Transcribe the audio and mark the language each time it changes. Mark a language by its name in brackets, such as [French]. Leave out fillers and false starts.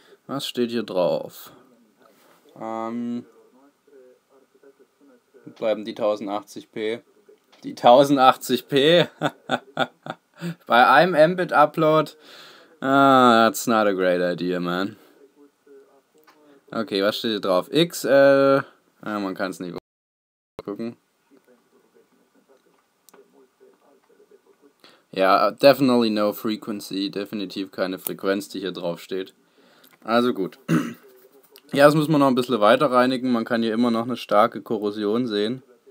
[German] Was steht hier drauf? Bleiben die 1080p. Die 1080p? Bei einem Mbit Upload? [English] That's not a great idea, man. [German] Okay, was steht hier drauf? XL. Man kann es nicht gucken. [English] Ja, definitely no frequency. [German] Definitiv keine Frequenz, die hier drauf steht. Also gut. Ja, das muss man noch ein bisschen weiter reinigen. Man kann hier immer noch eine starke Korrosion sehen.